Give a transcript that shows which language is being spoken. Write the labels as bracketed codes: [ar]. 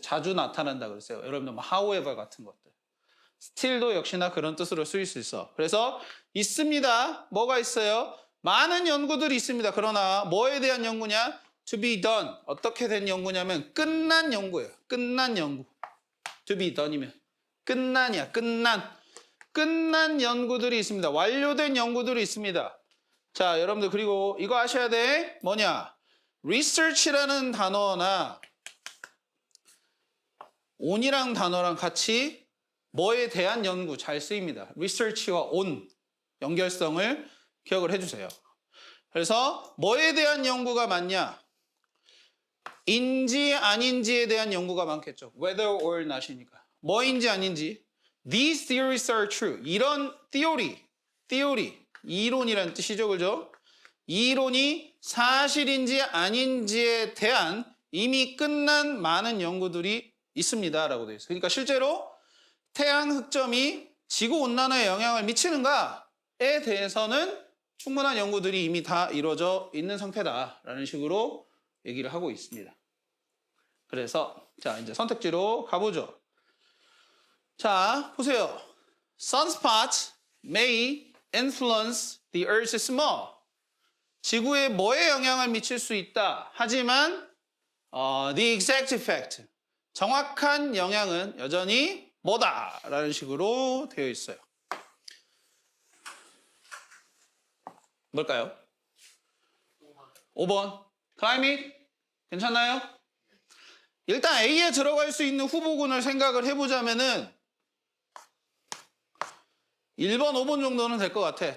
[ko] 자주 나타난다 그랬어요. 여러분들 뭐 however 같은 것들. still도 역시나 그런 뜻으로 쓰일 수 있어. 그래서 있습니다. 뭐가 있어요? 많은 연구들이 있습니다. 그러나 뭐에 대한 연구냐? [en] to be done. [ko] 어떻게 된 연구냐면 끝난 연구예요. 끝난 연구. [en] to be done [ko] 이면 끝난이야. 끝난 연구들이 있습니다. 완료된 연구들이 있습니다. 자, 여러분들 그리고 이거 아셔야 돼. 뭐냐? research라는 단어나 on이랑 단어랑 같이 뭐에 대한 연구 잘 쓰입니다. research와 on 연결성을 기억을 해주세요. 그래서 뭐에 대한 연구가 많냐? 인지 아닌지에 대한 연구가 많겠죠. [en] whether or not이니까. [ko] 뭐인지 아닌지. [en] These theories are true. [ko] 이런 theory, 이론이라는 뜻이죠. 그죠? 이 이론이 사실인지 아닌지에 대한 이미 끝난 많은 연구들이 있습니다. 라고 되어 있어요. 그러니까 실제로 태양 흑점이 지구 온난화에 영향을 미치는가에 대해서는 충분한 연구들이 이미 다 이루어져 있는 상태다라는 식으로 얘기를 하고 있습니다. 그래서 자 이제 선택지로 가보죠. 자 보세요. [en] Sunspots may influence the Earth's small. [ko] 지구에 뭐에 영향을 미칠 수 있다. 하지만 [en] the exact effect. [ko] 정확한 영향은 여전히 뭐다. 라는 식으로 되어 있어요. 뭘까요? 5번. climate. 괜찮나요? 일단 A에 들어갈 수 있는 후보군을 생각을 해보자면은 1번, 5번 정도는 될 것 같아.